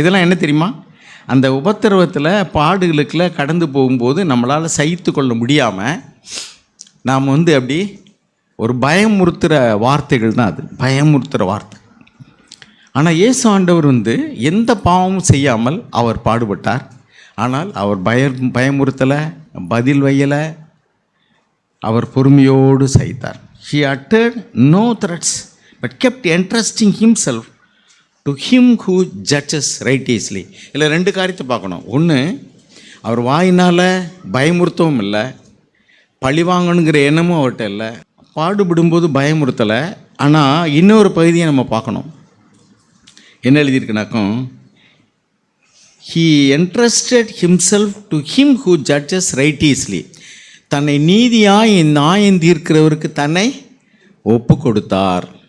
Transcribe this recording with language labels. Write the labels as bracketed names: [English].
[Tamil] இதெல்லாம் என்ன தெரியுமா, அந்த உபத்திரவத்தில் பாடுகளுக்குள்ள கடந்து போகும்போது நம்மளால் சகித்து கொள்ள முடியாமல் நாம் அப்படி ஒரு பயமுறுத்துகிற வார்த்தைகள் தான் அது, பயமுறுத்துகிற வார்த்தை. ஆனால் இயேசு ஆண்டவர் எந்த பாவமும் செய்யாமல் அவர் பாடுபட்டார். ஆனால் அவர் பயமுறுத்தலை, பதில் வையலை, அவர் பொறுமையோடு சகித்தார். [English] He uttered no threats but kept entrusting himself to him who judges righteously. [Tamil] இதில் 2 காரியத்தை பார்க்கணும். ஒன்று, அவர் வாயினால் பயமுறுத்தவும் இல்லை, பழி வாங்கணுங்கிற எண்ணமும் அவர்கிட்ட இல்லை. பாடுபடும்போது பயமுறுத்தலை. ஆனால் இன்னொரு பகுதியை நம்ம பார்க்கணும். என்ன எழுதியிருக்குனாக்கும், [English] he entrusted himself to him who judges righteously. [Tamil] தன்னை நீதியாய் நியாயம் தீர்க்கிறவருக்கு தன்னை ஒப்பு கொடுத்தார்.